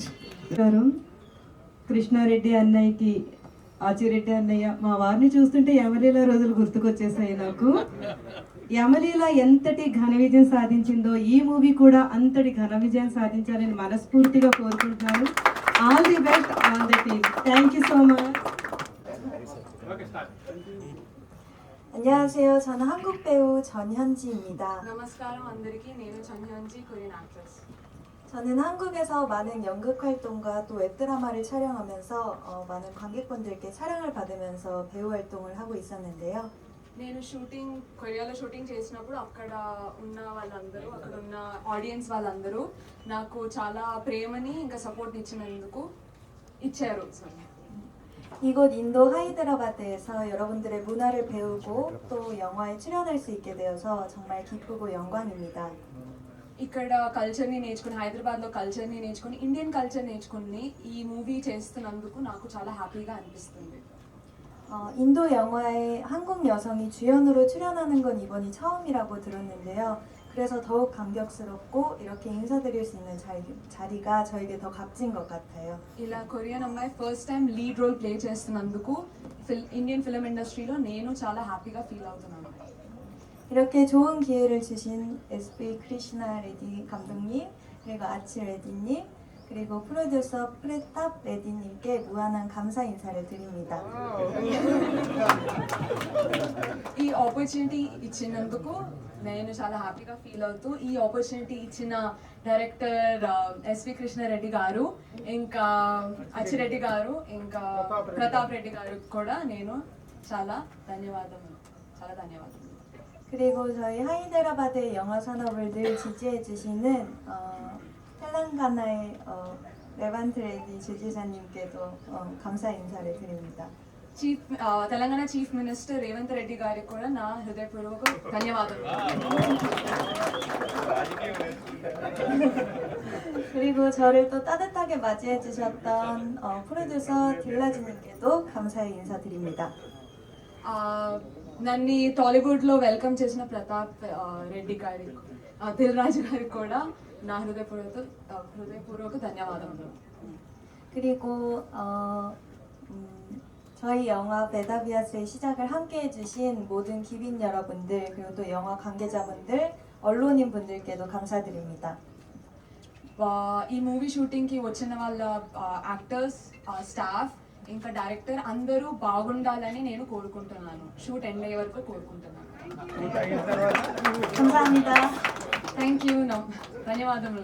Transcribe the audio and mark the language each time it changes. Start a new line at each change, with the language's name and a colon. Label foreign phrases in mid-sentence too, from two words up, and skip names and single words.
Telugu: గారు, కృష్ణారెడ్డి అన్నయ్యకి ఆచిరెడ్డి అన్నయ్య, మా వారిని చూస్తుంటే యమలీల రోజులు గుర్తుకొచ్చేసాయి నాకు. యమలీల ఎంతటి ఘన విజయం సాధించిందో ఈ మూవీ కూడా అంతటి ఘన విజయం సాధించాలని మనస్ఫూర్తిగా కోరుకుంటున్నాను.
English: All the best, all the team. Thank you so much.
Korean: 안녕하세요. 저는 한국 배우 전현지입니다.
Telugu: నమస్కారం అందరికీ. నేను 전현지
English: Korean actress.
Korean: 저는 한국에서 많은 연극 활동과 또 웹드라마를 촬영하면서 많은 관객분들께 사랑을 받으면서 배우 활동을 하고 있었는데요.
Telugu: నేను కొరియాలో షూటింగ్ చేసినప్పుడు అక్కడ ఉన్న వాళ్ళందరూ, అక్కడ ఉన్న ఆడియన్స్ వాళ్ళందరూ నాకు చాలా ప్రేమని ఇంకా సపోర్ట్ ఇచ్చారు.
Korean: 이곳 인도 하이드라바드에서 여러분들의 문화를 배우고 또 영화에 출연할 수 있게 되어서 정말 기쁘고 영광입니다.
Telugu: ఇక్కడ కల్చర్ని నేర్చుకుని, హైదరాబాద్లో కల్చర్ని నేర్చుకుని,
English: Indian culture
Telugu: నేర్చుకుని ఈ మూవీ చేస్తున్నందుకు నాకు చాలా హ్యాపీగా అనిపిస్తుంది.
Korean: 인도 영화에 한국 여성이 주연으로 출연하는 건 이번이 처음이라고 들었는데요. 그래서 더욱 감격스럽고 이렇게 인사드릴 수 있는 자리가 저에게 더 값진 것 같아요.
Telugu: ఇలా కొరియన్ అమ్మాయి
English: first time lead role play
Telugu: చేస్తున్నందుకు
English: Indian film
Telugu: ఇండస్ట్రీలో నేను చాలా హ్యాపీగా ఫీల్ అవుతున్నాను.
Korean: 이렇게 좋은 기회를 주신 SV 크리시나 레디 감독님, 그리고 아치 레디님, 그리고 프로듀서 프레탑 레디님께 무한한 감사 인사를 드립니다.
Telugu: ఈ ఆపర్చునిటీ ఇచ్చినందుకు నేను చాలా హ్యాపీగా ఫీల్ అవుతూ, ఈ ఆపర్చునిటీ ఇచ్చిన డైరెక్టర్ ఎస్వి కృష్ణారెడ్డి గారు, ఇంకా అచ్చిరెడ్డి గారు, ఇంకా ప్రతాప్ రెడ్డి గారు కూడా నేను చాలా ధన్యవాదాలు.
Korean: 그리고 저희 하이데라바드의 영화 산업을 늘 지지해 주시는 텔랑가나의 레반트 레디 주지사님께도 감사 인사를 드립니다.
Telugu: తెలంగాణ
English: Chief Minister
Telugu: రేవంత్ రెడ్డి గారికి కూడా నా హృదయపూర్వక ధన్యవాదాలు.
Korean: 그리고 저를 또 따뜻하게 맞이해 주셨던 프로듀서 딜라즈님께도 감사의 인사드립니다.
Telugu: నన్ను టాలీవుడ్లో వెల్కమ్ చేసిన ప్రతాప్ రెడ్డి గారి, దిల్ రాజు గారికి కూడా నా హృదయపూర్వక ధన్యవాదములు.
Korean: 그리고 저희 영화 베다비아스의 시작을 함께 해주신 모든 기빈 여러분들, 그리고 또 영화 관계자분들, 언론인 분들께도 감사드립니다.
Telugu: ఈ మూవీ షూటింగ్కి వచ్చిన వాళ్ళ
English: actors, staff,
Telugu: ఇంకా డైరెక్టర్ అందరూ బాగుండాలని నేను కోరుకుంటున్నాను.
English: shoot end
Telugu: అయ్యే వరకు కోరుకుంటున్నాను.
Korean: 감사합니다.
English: Thank you. ధన్యవాదములు.